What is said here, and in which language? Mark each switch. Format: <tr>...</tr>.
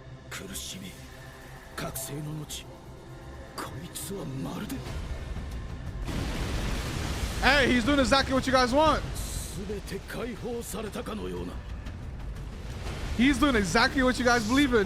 <ja>苦しみ、覚醒の後、こいつはまるで。</ja> <en>Hey, he's doing exactly what you guys want.</en> <ja>全て解放されたかのような。</ja> <en>He's doing exactly what you guys believe in.</en>